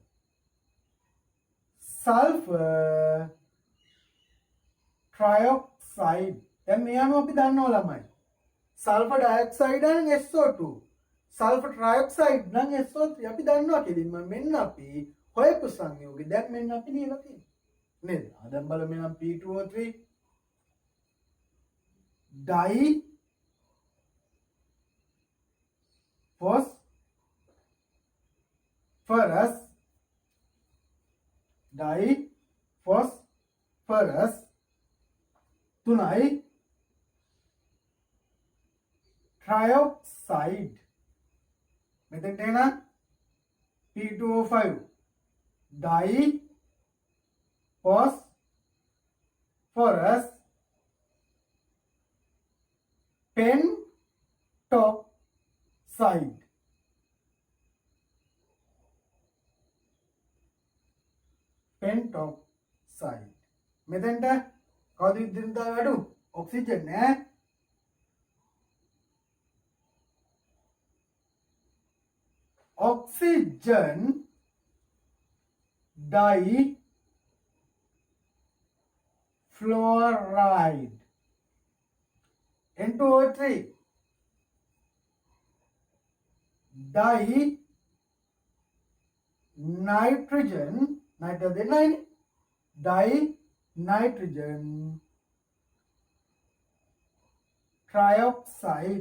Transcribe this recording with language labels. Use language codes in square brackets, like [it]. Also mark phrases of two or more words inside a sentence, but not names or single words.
[en] sulphur trioxide. [si] දැන් මේ අනුව අපි දන්නවා ළමයි. [en] sulphur dioxide [si] නම් SO2. [en] sulphur trioxide [si] නම් SO3. අපි දන්නවා කෙලින්ම මෙන්න අපි හොයපු සංයෝගය. දැන් මෙන්න අපි ලියලා තියෙන්නේ. නේද? දැන් බලමු මෙන්න P2O3 [en] di phosphorus di phosphorus tri trioxide. [si] මෙතෙන්ට එන P2O5 [en] di phosphorus pentoxide. pentoxide. [si] මෙතෙන්ට කවුද විද්‍යුත්තාවය අඩු? ඔක්සිජන් නෑ. [en] oxygen di fluoride. N2O3 di nitrogen nitrogen di nitrogen trioxide.